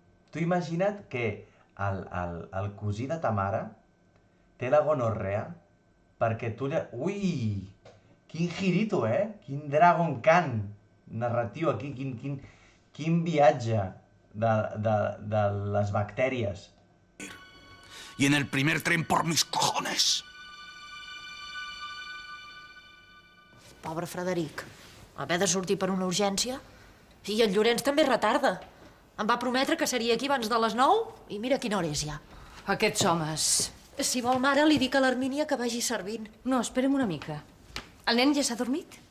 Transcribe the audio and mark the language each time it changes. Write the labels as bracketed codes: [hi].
[ca] Tu imagina't que el cosí de ta mare té la gonorrea perquè tu... Ui! Quin girito, Quin Dragon Khan narratiu aquí, quin viatge de les bactèries. [es] Y en el primer tren por mis cojones. [ca] Pobre Frederic. Haver de sortir per una urgència. I el Llorenç també retarda. Em va prometre que seria aquí abans de les 9 i mira quina hora és ja. Aquests homes. Si vol, mare, li dic a l'Hermínia que vagi servint. No, espera'm una mica. El nen ja s'ha dormit?